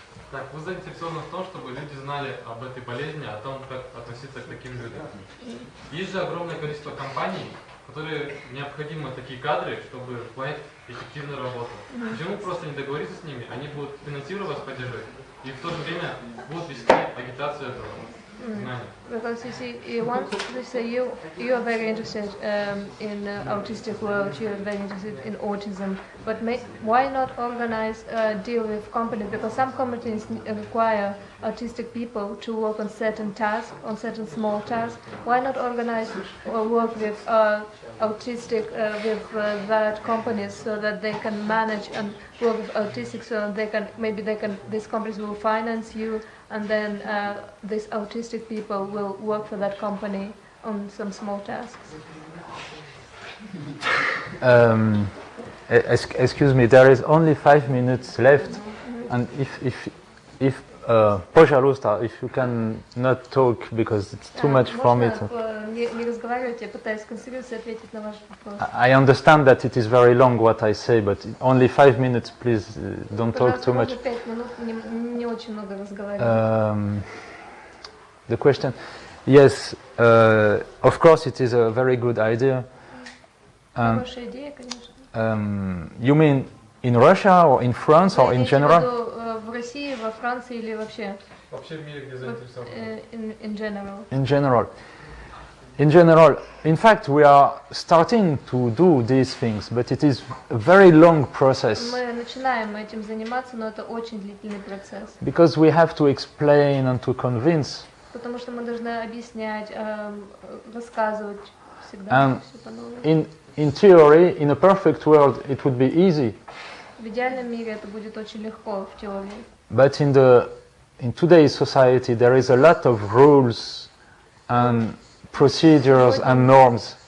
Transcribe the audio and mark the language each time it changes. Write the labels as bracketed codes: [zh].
[ru] Так, вы заинтересованы в том, чтобы люди знали об этой болезни, о том, как относиться к таким людям. Есть же огромное количество компаний, которые необходимы такие кадры, чтобы выполнять эффективную работу. Почему просто не договориться с ними? Они будут финансировать вас, поддерживать, и в то же время будут вести агитацию этого знания. [en] Because you see, you want to say you are very interested in autistic world, you are very interested in autism, but why not organize a deal with companies? Because some companies require autistic people to work on certain tasks, on certain small tasks. Why not organize or work with autistic with that companies so that they can manage and work with autistic, so these companies will finance you, and then these autistic people will work for that company on some small tasks. Excuse me, there is only 5 minutes left, and if [ru] пожалуйста, [en] if you can not talk because it's too much for me to. [ru] Не разговаривать, я пытаюсь концентрироваться и ответить на ваш вопрос. [en] I understand that it is very long what I say, but only 5 minutes, please don't talk too much. [ru] 5 минут, не очень много разговаривать. [en] The question, yes, of course it is a very good idea. [ru] Хорошая идея, конечно. [en] You mean in Russia or in France or in general? [ru] В России, во Франции или вообще? Вообще в мире, где заинтересованы. [en] In general. In general. In general, in fact, we are starting to do these things, but it is a very long process. [ru] Мы начинаем этим заниматься, но это очень длительный процесс. [en] Because we have to explain and to convince. [ru] Потому что мы должны объяснять, рассказывать всегда. [en] And in theory, in a perfect world, it would be easy. [ru] В идеальном мире это будет очень легко в теории. [en] But in today's society, there is a lot of rules and procedures and norms.